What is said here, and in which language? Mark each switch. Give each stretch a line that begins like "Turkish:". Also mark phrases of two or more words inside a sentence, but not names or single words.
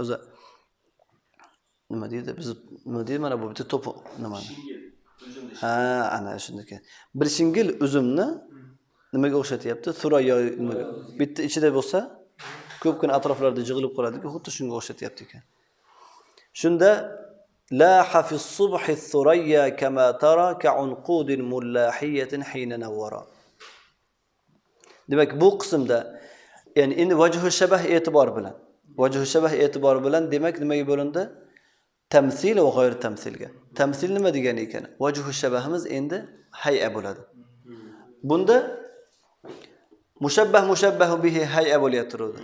Uzbek: O'zi nima deydi? Biz nima deydi? Mana bu bitta to'p nima? Ana shundaki. Bir shingil uzumni nimaga o'xshatyapti? Surayya nimaga? Bitta ichida bo'lsa, ko'pgina atroflarda yig'ilib qoladi-ku, xuddi shunga o'xshatyapti ekan.
Arabic: Shunda لاح في الصبح الثريا كما ترى كعنقود ملاحية حين نورا.
Uzbek: Demek bu qismda yani endi
Arabic: وجه الشبه
Uzbek: e'tibor bilan.
Arabic: وجه الشبه
Uzbek: e'tibor bilan demak nimaga bo'lindi? Tamsil va g'ayr tamsilga. Tamsil nima degani ekan?
Arabic: وجه الشبه
Uzbek: endi hay'a bo'ladi. Bunda
Arabic: مشبه به
Uzbek: hay'a bo'layotdi.